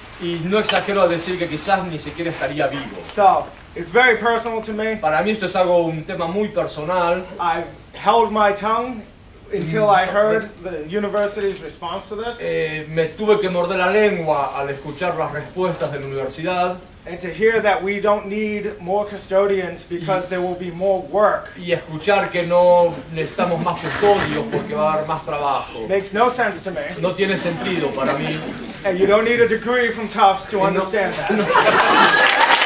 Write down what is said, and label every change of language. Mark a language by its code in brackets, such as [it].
[es] y no exagero a decir que quizás ni siquiera estaría vivo. [en] So, it's very personal to me. [es] Para mí esto es un tema muy personal. [en] I've held my tongue until I heard the university's response to this. [es] Me tuve que morder la lengua al escuchar las respuestas de la universidad. [en] And to hear that we don't need more custodians because there will be more work. [es] Y escuchar que no necesitamos más custodios porque va a haber más trabajo. [en] Makes no sense to me. [es] No tiene sentido para mí. [en] And you don't need a degree from Tufts to understand that.